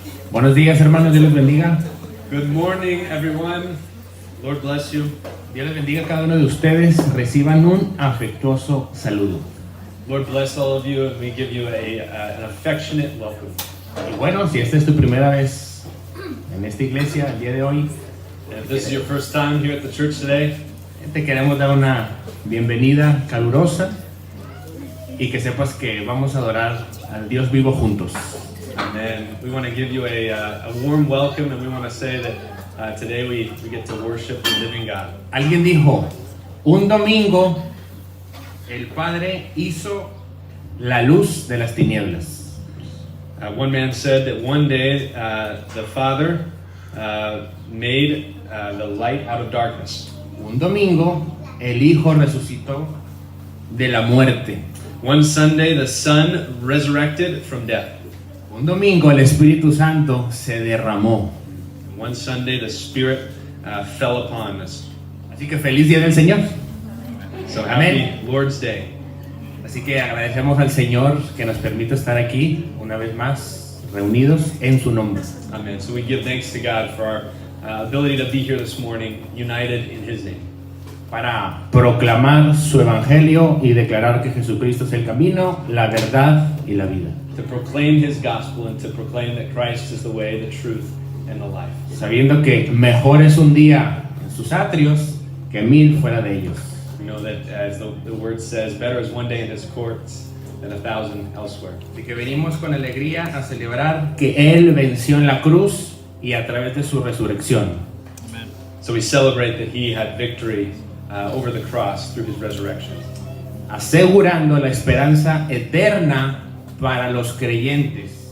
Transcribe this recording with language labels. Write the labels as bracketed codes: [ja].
[es] Buenos días, hermanos, Dios les bendiga. [en] Good morning, everyone. Lord bless you. [es] Dios les bendiga a cada uno de ustedes. Reciban un afectuoso saludo. [en] Lord bless all of you, and we give you an affectionate welcome. [es] Y bueno, si esta es tu primera vez en esta iglesia el día de hoy, [en] And if this is your first time here at the church today, [es] te queremos dar una bienvenida calurosa y que sepas que vamos a adorar al Dios vivo juntos. [en] and then we want to give you a warm welcome, and we want to say that today we get to worship the living God. [es] Alguien dijo, un domingo el Padre hizo la luz de las tinieblas. [en] One man said that one day the Father made the light out of darkness. [es] Un domingo el Hijo resucitó de la muerte. [en] One Sunday the Son resurrected from death. [es] Un domingo el Espíritu Santo se derramó. [en] One Sunday the Spirit fell upon us. [es] Así que feliz día del Señor. [en] So [es] Amén. [en] happy Lord's Day. [es] Así que agradecemos al Señor que nos permite estar aquí una vez más reunidos en su nombre. [en] Amen. So we give thanks to God for our ability to be here this morning, united in His name, [es] Para proclamar su evangelio y declarar que Jesucristo es el camino, la verdad y la vida. [en] to proclaim His gospel and to proclaim that Christ is the way, the truth, and the life. [es] Sabiendo que mejor es un día en sus atrios que 1000 fuera de ellos. [en] We know that, as the word says, better is one day in His courts than 1,000 elsewhere. [es] Así que venimos con alegría a celebrar que Él venció en la cruz y a través de su resurrección. [en] So we celebrate that He had victory over the cross through His resurrection, [es] Asegurando la esperanza eterna para los creyentes.